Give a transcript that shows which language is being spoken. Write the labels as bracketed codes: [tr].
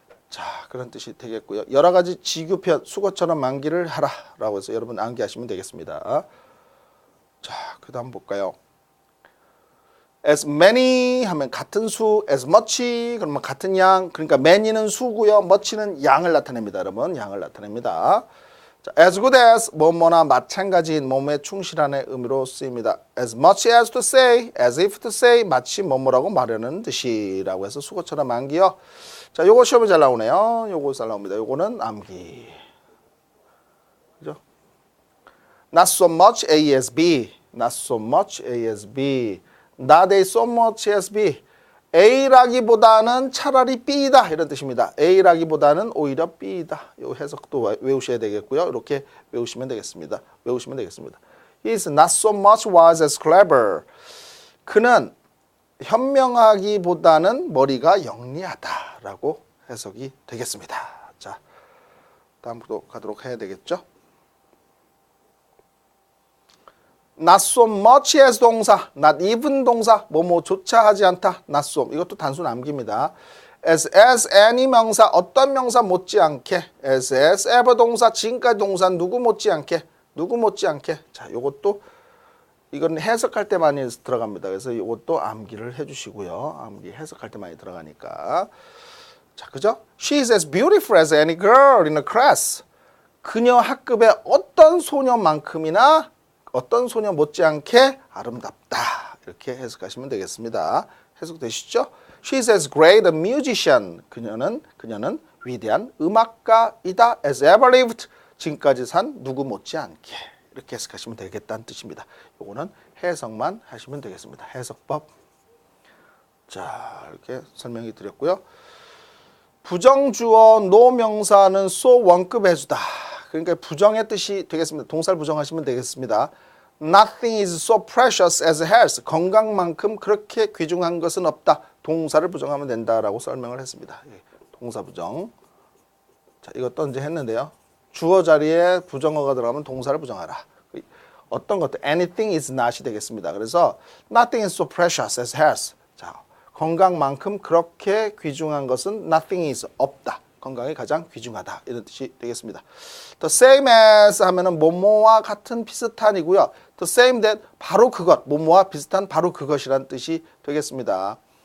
[ko] 자, 그런 뜻이 되겠고요. 여러 가지 지규편 수거처럼 암기를 하라라고 해서 여러분 암기하시면 되겠습니다. 자, 그 다음 볼까요? as many 하면 같은 수, as much 그러면 같은 양. 그러니까 many는 수고요. much는 양을 나타냅니다. 여러분, 양을 나타냅니다. 자, as good as 뭐뭐나 마찬가지인 몸에 충실한의 의미로 쓰입니다. [en] as much as to say, as if to say [ko] 마치 뭐뭐라고 말하는 듯이라고 해서 수거처럼 암기요. 자, 요거 시험에 잘 나오네요. 요거 잘 나옵니다. 요거는 암기. 그죠? [en] Not so much A as B. Not so much A as B. Not A so much as B. [ko] A라기보다는 차라리 B다 이런 뜻입니다. A라기보다는 오히려 B다. 이 해석도 외우셔야 되겠고요. 이렇게 외우시면 되겠습니다. 외우시면 되겠습니다. [en] He is not so much wise as clever. [ko] 그는 현명하기보다는 머리가 영리하다라고 해석이 되겠습니다. 자, 다음으로 가도록 해야 되겠죠. [en] Not so much as 동사, not even 동사, [ko] 뭐뭐조차 하지 않다, [en] not so. [ko] 이것도 단순 암기입니다. as any 명사, 어떤 명사 못지않게, as ever 동사, 지금까지 동사 누구 못지않게, 누구 못지않게. 자, 요것도 이건 해석할 때 많이 들어갑니다. 그래서 이것도 암기를 해주시고요. 암기 해석할 때 많이 들어가니까. 자, 그죠? [en] She is as beautiful as any girl in a class. [ko] 그녀 학급의 어떤 소녀만큼이나 어떤 소녀 못지않게 아름답다. 이렇게 해석하시면 되겠습니다. 해석되시죠? [en] She is as great a musician. [ko] 그녀는 위대한 음악가이다. [en] As ever lived. [ko] 지금까지 산 누구 못지않게. 이렇게 해석하시면 되겠다는 뜻입니다. 요거는 해석만 하시면 되겠습니다. 해석법. 자, 이렇게 설명이 드렸고요. 부정주어 노명사는 so 원급 해주다. 그러니까 부정의 뜻이 되겠습니다. 동사를 부정하시면 되겠습니다. [en] Nothing is so precious as health. [ko] 건강만큼 그렇게 귀중한 것은 없다. 동사를 부정하면 된다라고 설명을 했습니다. 동사 부정. 자, 이것도 이제 했는데요. 주어 자리에 부정어가 들어가면 동사를 부정하라. 어떤 것도 [en] anything is not [ko] 이 되겠습니다. [en] 그래서 nothing is so precious as health. [ko] 자, 건강만큼 그렇게 귀중한 것은 [en] nothing is [ko] 없다. 건강이 가장 귀중하다. 이런 뜻이 되겠습니다. [en] The same as [ko] 하면은 뭐뭐와 같은 비슷한이고요. [en] The same that [ko] 바로 그것, 뭐뭐와 비슷한 바로 그것이란 뜻이 되겠습니다.